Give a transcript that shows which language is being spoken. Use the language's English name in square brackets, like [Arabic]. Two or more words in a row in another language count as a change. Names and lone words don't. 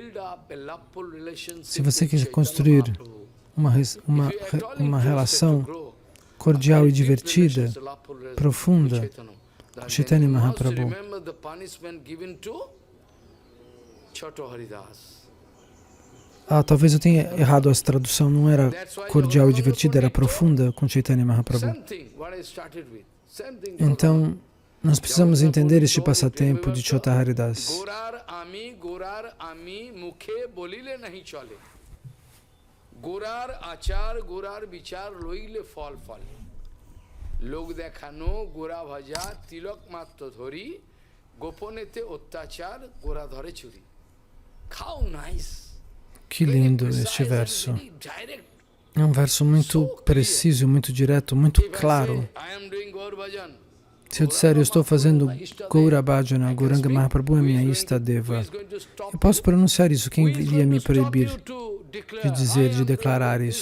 [Portuguese] Se você quer construir uma relação cordial e divertida, profunda, com Chaitanya Mahaprabhu, talvez eu tenha errado a tradução, não era cordial e divertida, era profunda com Chaitanya Mahaprabhu. Então, nós precisamos entender este passatempo de Chota Haridas. [Bangla] গোরার আচার, গোরার বিচার, লইলে ফল ফল. লোক দেখানো, গোরা ভজা, তিলক মাটি ধরি, গোপনেতে অত্যাচার, গোরা ধরে চুরি. [English] How nice! [Portuguese] Que lindo este verso. É um verso muito preciso, muito direto, muito claro. Se eu disser, eu estou fazendo Gaura Bhajana, Gauranga Mahaprabhu é minha Istadeva, eu posso pronunciar isso. Quem iria me proibir de dizer, de declarar isso?